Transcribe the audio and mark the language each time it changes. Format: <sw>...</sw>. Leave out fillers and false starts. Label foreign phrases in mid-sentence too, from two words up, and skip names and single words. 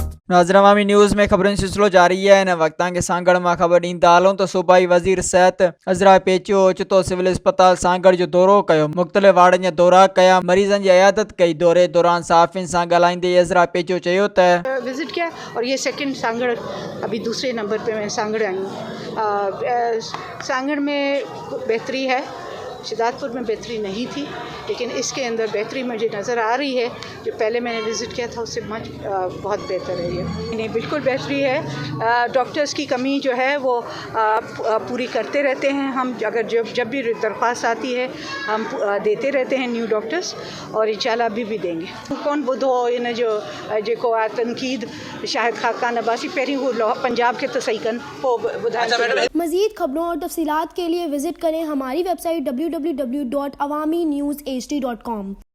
<sd>नाज़रीन, अवामी न्यूज़ में खबरुनि सिलसिलो जारी है। इन वक़्तां के सांगड़ मां ख़बर ॾींदा हलूं त सूबाई वज़ीर सिहत अज़रा पेचियो ओचितो सिविल अस्पताल सांगड़ जो दौरो कयो। मुख़्तलिफ़ वार्डनि जा दौरा कया, मरीज़नि जी इयादत कई। दौरे दौरान सहाफ़ियुनि सां ॻाल्हाईंदे अज़रा पेचियो चयो त</sd> <ur>وزٹ کیا اور یہ سیکنڈ سانگھڑ، ابھی دوسرے نمبر پہ میں سانگھڑ آئی ہوں. سانگھڑ میں بہتری ہے، شدادپور میں بہتری نہیں تھی، لیکن اس کے اندر بہتری مجھے نظر آ رہی ہے. جو پہلے میں نے وزٹ کیا تھا اس سے بہت بہتر ہے یہ. نہیں، بالکل بہتری ہے. ڈاکٹرز کی کمی جو ہے وہ پوری کرتے رہتے ہیں ہم. اگر جب بھی درخواست آتی ہے ہم دیتے رہتے ہیں</ur> <en>new doctors,</en> <ur>اور ان شاء اللہ ابھی بھی دیں گے.</ur> <sd>कौन ॿुधो इन जो तनकीद शाहिद खाकान अब्बासी पहिरीं हू पंजाब के तो सही कनि पोइ ॿुधाइनि।</sd> <ur>مزید خبروں اور تفصیلات کے لیے وزٹ کریں ہماری ویب سائٹ www.awamiNewsHD.com।</ur>